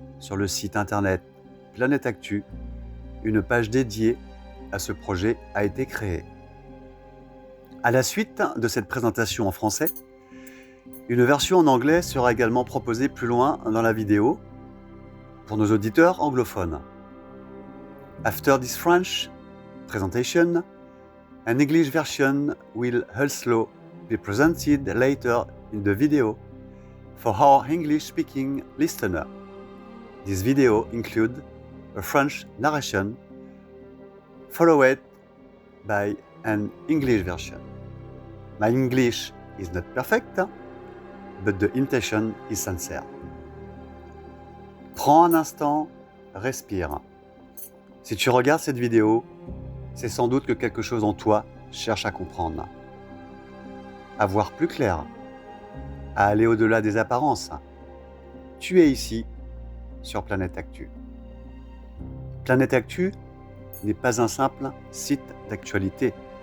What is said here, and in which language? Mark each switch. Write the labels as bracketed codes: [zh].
[fr] Sur le site internet Planète Actu, une page dédiée à ce projet a été créée. À la suite de cette présentation en français, une version en anglais sera également proposée plus loin dans la vidéo pour nos auditeurs anglophones. [en] After this French presentation, an English version will also be presented later in the video for our English-speaking listener. This video includes a French narration followed by an English version. My English is not perfect, but the intention is sincere. [fr] Prends un instant, respire. Si tu regardes cette vidéo, c'est sans doute que quelque chose en toi cherche à comprendre, à voir plus clair, à aller au-delà des apparences. Tu es ici, sur Planète Actu. Planète Actu n'est pas un simple site d'actualité.